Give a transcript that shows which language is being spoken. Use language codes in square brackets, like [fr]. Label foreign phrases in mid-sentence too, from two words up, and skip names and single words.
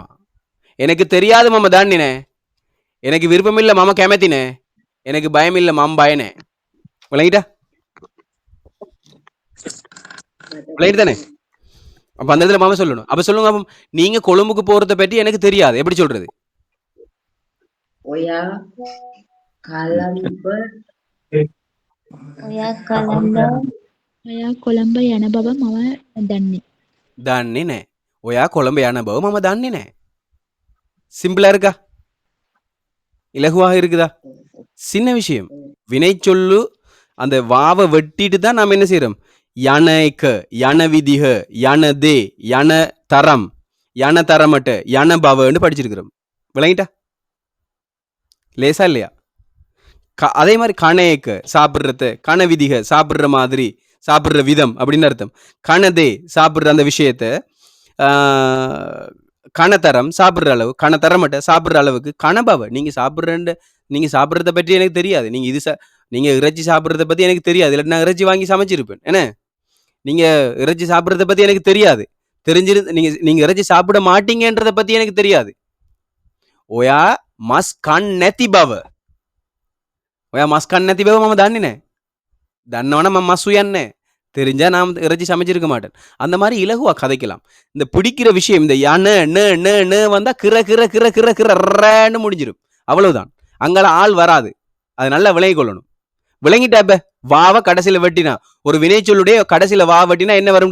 [ta] எனக்கு தெரியாது [si] මම දන්නෙනෑ. [ta] எனக்கு விருப்பம் இல்ல [si] මම කැමති නෑ. [ta] எனக்கு பயம் இல்ல [si] මම බය නෑ. [ta] விளங்கிட்டா? விளங்கிட்டு தானே? அப்ப அந்த இடத்துல மாமா சொல்லணும். அப்ப சொல்லுங்க, அப்ப நீங்க கொழும்புக்கு போறத பற்றி எனக்கு தெரியாது, எப்படி சொல்றது? [si] ඔයා කලම්බ ඔයා කලම්බ ඔයා කොළඹ යන බව මම දන්නේ. දන්නේ නැහැ. ඔයා කොළඹ යන බව මම දන්නේ නැහැ. [ta] சிம்பிளா இருக்கா? இலகுவாக இருக்குதா? சின்ன விஷயம். வினை சொல்லு அந்த வாவை வெட்டிட்டு தான் நாம் என்ன செய்யறோம்? [si] යන එක, යන විදිහ, යන දේ, යන තරම්, යන තරමට, යන බවன்னு படிச்சிருக்கிறோம். [ta] விளங்கிட்டா? லேசா இல்லையா? அதே மாதிரி [si] කන එක [ta] சாப்பிட்றது, [si] කන විදිහ [ta] சாப்பிட்ற மாதிரி, சாப்பிட்ற விதம் அப்படின்னு அர்த்தம். [si] කන දේ [ta] சாப்பிட்ற அந்த விஷயத்த, [si] කන තරම් [ta] சாப்பிட்ற அளவு, [si] කන තරමට [ta] சாப்பிட்ற அளவுக்கு, [si] කන බව [ta] நீங்க சாப்பிட்றத பற்றி எனக்கு தெரியாது. நீங்க இறைச்சி சாப்பிட்றத பத்தி எனக்கு தெரியாது. இல்லாட்டி நான் இறைச்சி வாங்கி சமைச்சிருப்பேன். என்ன? நீங்க இறைச்சி சாப்பிட்றத பத்தி எனக்கு தெரியாது. நீங்க இறைச்சி சாப்பிட மாட்டீங்கன்றத பத்தி எனக்கு தெரியாது. [si] ඔයා මස් කන්න නැති බව. ඔයා මස් කන්න නැති බව මම දන්නේ නැහැ. දන්නවනම් මම මස් උයන්නේ නැහැ. [ta] தெரிஞ்சா நான் இறைச்சி சமைச்சிருக்க மாட்டேன். அந்த மாதிரி இலகுவா கதைக்கலாம். இந்த பிடிக்கிற விஷயம், இந்த யன ந வந்தா கிர கிர கிர கிர கிரன்னு முடிஞ்சிடும். அவ்வளவுதான். அங்கெல்லாம் ஆள் வராது. அது நல்லா விளங்கி கொள்ளணும். விளங்கிட்டா? இப்ப வாவை கடைசியில வெட்டினா, ஒரு வினைச்சொல்லுடைய கடைசியில வா வெட்டினா என்ன வரும்?